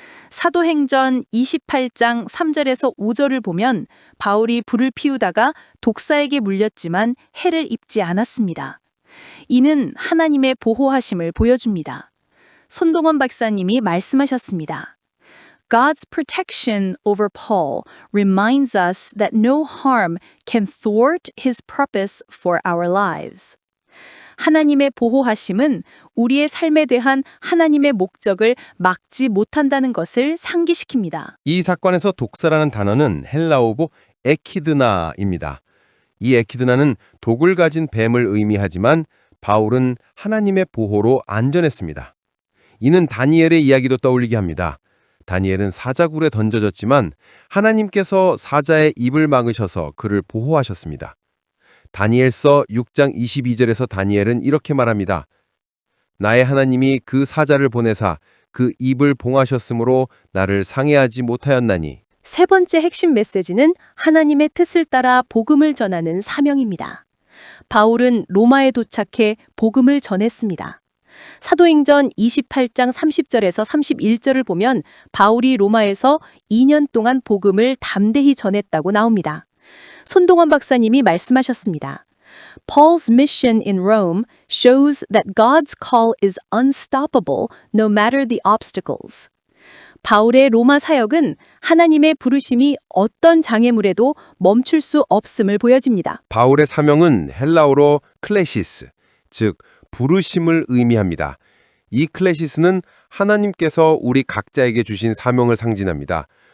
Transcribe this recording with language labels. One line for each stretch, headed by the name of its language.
Korean: 사도행전 28장 3절에서 5절을 보면 바울이 불을 피우다가 독사에게 물렸지만 해를 입지 않았습니다. 이는 하나님의 보호하심을 보여줍니다. 손동원 박사님이 말씀하셨습니다.
English: God's protection over Paul reminds us that no harm can thwart his purpose for our lives.
Korean: 하나님의 보호하심은 우리의 삶에 대한 하나님의 목적을 막지 못한다는 것을 상기시킵니다. 이 사건에서 독사라는 단어는 헬라어고 에키드나입니다. 이 에키드나는 독을 가진 뱀을 의미하지만 바울은 하나님의 보호로 안전했습니다. 이는 다니엘의 이야기도 떠올리게 합니다. 다니엘은 사자굴에 던져졌지만 하나님께서 사자의 입을 막으셔서 그를 보호하셨습니다. 다니엘서 6장 22절에서 다니엘은 이렇게 말합니다. 나의 하나님이 그 사자를 보내사 그 입을 봉하셨으므로 나를 상해하지 못하였나니. 세 번째 핵심 메시지는 하나님의 뜻을 따라 복음을 전하는 사명입니다. 바울은 로마에 도착해 복음을 전했습니다. 사도행전 28장 30절에서 31절을 보면 바울이 로마에서 2년 동안 복음을 담대히 전했다고 나옵니다. 손동원 박사님이 말씀하셨습니다.
English: Paul's mission in Rome shows that God's call is unstoppable no matter the obstacles.
Korean: 바울의 로마 사역은 하나님의 부르심이 어떤 장애물에도 멈출 수 없음을 보여집니다. 바울의 사명은 헬라어로 클레시스, 즉 부르심을 의미합니다. 이 클레시스는 하나님께서 우리 각자에게 주신 사명을 상징합니다.